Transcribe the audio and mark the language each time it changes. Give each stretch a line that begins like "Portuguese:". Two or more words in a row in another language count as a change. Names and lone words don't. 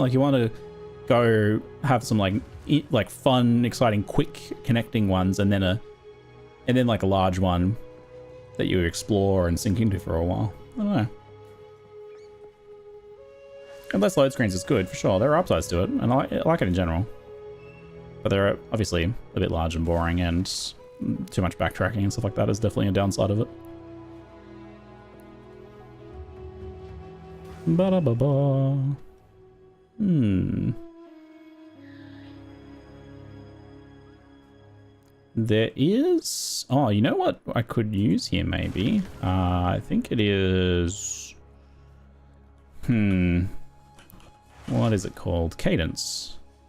English: Like you want to go have some like fun, exciting, quick connecting ones, and then like a large one that you explore and sink into for a while. I don't know. And less load screens is good for sure. There are upsides to it, and I like it in general. But they're obviously a bit large and boring, and too much backtracking and stuff like that is definitely a downside of it. Ba-da-ba-ba. There is... Oh, you know what I could use here, maybe? I think it is... What is it called? Cadence.